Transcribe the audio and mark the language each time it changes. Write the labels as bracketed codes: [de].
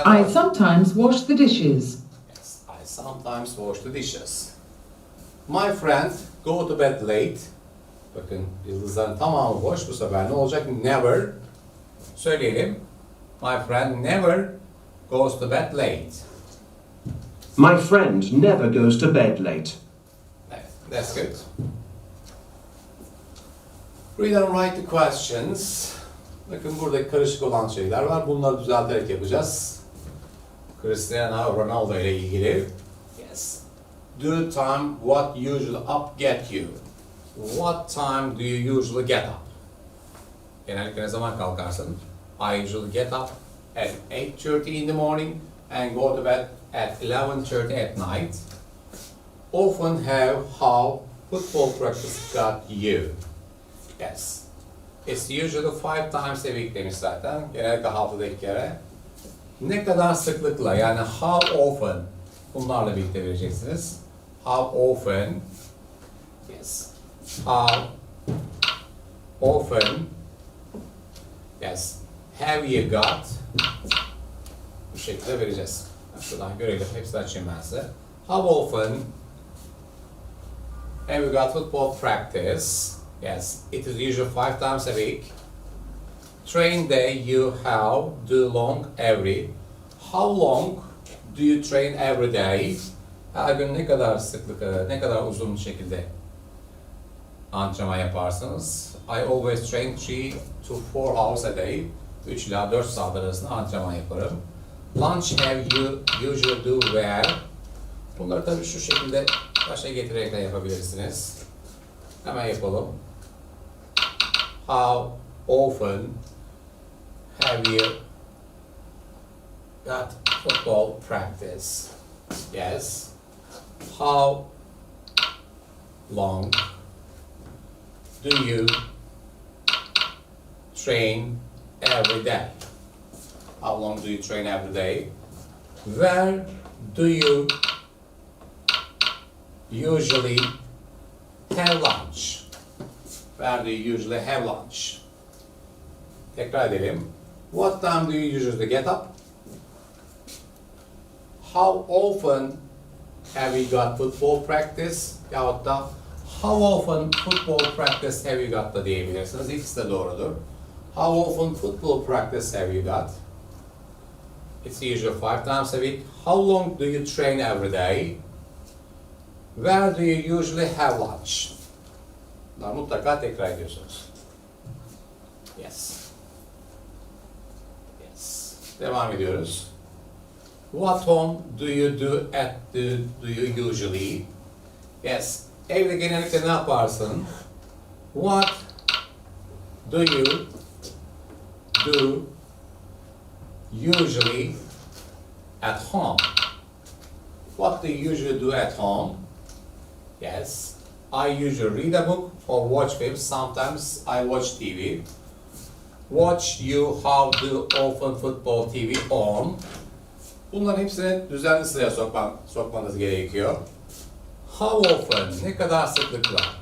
[en] I wash. sometimes wash the dishes. Yes. I sometimes wash the dishes. My friend go to bed late. [tr] Bakın yıldızların tamamı boş. Bu sefer ne olacak? [en] Never. [tr] Söyleyelim. [en] My friend never goes to bed late. My friend never goes to bed late. [tr] Evet, [en] that's good. Read and write the questions. [tr] Bakın burada karışık olan şeyler var. Bunları düzelterek yapacağız. Cristiano Ronaldo ile ilgili. [en] Yes. Do time what usually up get you. What time do you usually get up? [tr] Genellikle ne zaman kalkarsın? [en] I usually get up at 8:30 in the morning and go to bed at 11:30 at night. Often have how football practice got you? Yes. It's usually 5 times a week [tr] demiş zaten. Genellikle haftada 2 kere. Ne kadar sıklıkla yani [en] how often [tr] bunlarla birlikte vereceksiniz. [en] How often? Yes. How often? Yes. Have you got? [tr] Bu şekilde vereceğiz. Şuradan görelim. Hepsini açayım ben size. [en] How often have you got football practice? Yes. It is usually 5 times a week. Train day you have do long every. How long do you train every day? [tr] Her gün ne kadar sıklık, ne kadar uzun şekilde antrenman yaparsınız? [en] I always train 3 to 4 hours a day. [tr] 3 ila 4 saat arasında antrenman yaparım. [en] Lunch have you usually do where? [tr] Bunları tabii şu şekilde başa getirerek de yapabilirsiniz. Hemen yapalım. [en] How often have you got football practice? Yes. How long do you train every day? How long do you train every day? Where do you usually have lunch? Where do you usually have lunch? [tr] Tekrar edelim. [en] What time do you usually get up? How often have you got football practice? [tr] Yahut da [en] how often football practice have you got [tr] da diyebilirsiniz. İkisi de doğrudur. [en] How often football practice have you got? It's usually 5 times a week. How long do you train every day? Where do you usually have lunch? [tr] Bunları mutlaka tekrar ediyorsunuz. [en] Yes. Yes. [tr] Devam ediyoruz. [en] What home do you do do you usually? Yes. [tr] Evde genellikle ne yaparsın? [en] What do you do usually at home? What do you usually do at home? Yes. I usually read a book or watch films. Sometimes I watch TV. Watch you how do often football TV on. [tr] Bunların hepsini düzenli sıraya sokmanız gerekiyor. [en] How often, [tr] ne kadar sıklıkla?